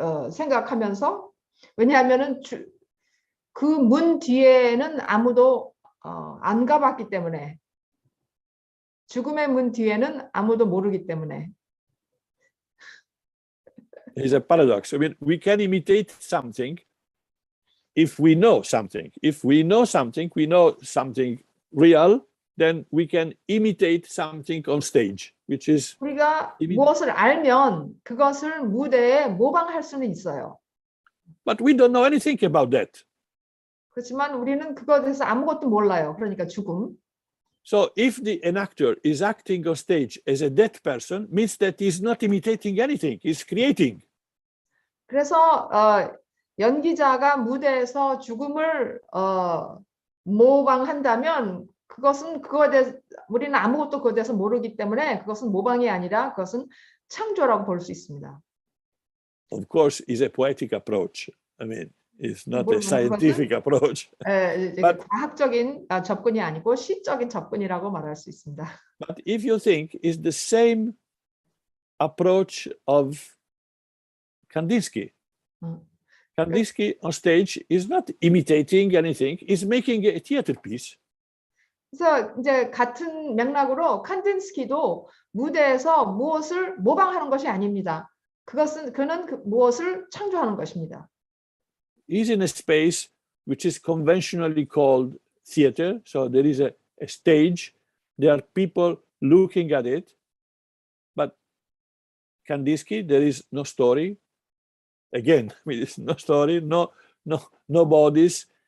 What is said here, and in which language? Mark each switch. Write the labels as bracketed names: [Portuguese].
[Korean] 생각하면서 왜냐하면은 그 문 뒤에는 아무도 안 가봤기 때문에 죽음의 문 뒤에는 아무도 모르기 때문에. [English] It's a paradox. I mean, we can imitate something if we know something. If we know something real, then we can imitate something on stage, which is. [Korean] 우리가 무엇을 알면 그것을 무대에 모방할 수는 있어요. [English] But we don't know anything about that. [Korean] 그렇지만 우리는 그것에 대해서 아무것도 몰라요. 그러니까 죽음. [English] So if an actor is acting on stage as a dead person, means that he's not imitating anything, he's creating. [Korean] 그래서 연기자가 무대에서 죽음을 모방한다면 그것은 그거에 대해서 우리는 아무것도 그거에 대해서 모르기 때문에 그것은 모방이 아니라 그것은 창조라고 볼 수 있습니다. [English] Of course, it's a poetic approach. I mean, it's not a scientific approach. [Korean] But, 과학적인 접근이 아니고 시적인 접근이라고 말할 수 있습니다. [English] But if you think it's the same approach of Kandinsky. Kandinsky on stage is not imitating anything, he's making a theater piece. [Korean] 그래서 이제 같은 맥락으로 칸딘스키도 무대에서 무엇을 모방하는 것이 아닙니다. 그는 무엇을 창조하는 것입니다. [English] He's in a space which is conventionally called theater. So there is a stage, there are people looking at it. But Kandinsky, there is no story. Again, I mean, there's no story, no bodies.